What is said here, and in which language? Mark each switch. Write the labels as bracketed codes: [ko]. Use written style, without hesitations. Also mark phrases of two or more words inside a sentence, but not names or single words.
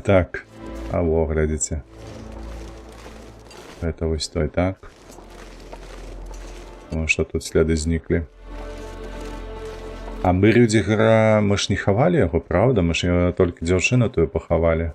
[ru] Так, а во, глядите. Это [be] вось той, [ru] так. Ну, что тут следы зніклі. [be] А мы Рюдзігера, мы ж не хавалі яго, правда? Мы ж яго толькі дзяўчыну тую пахавалі.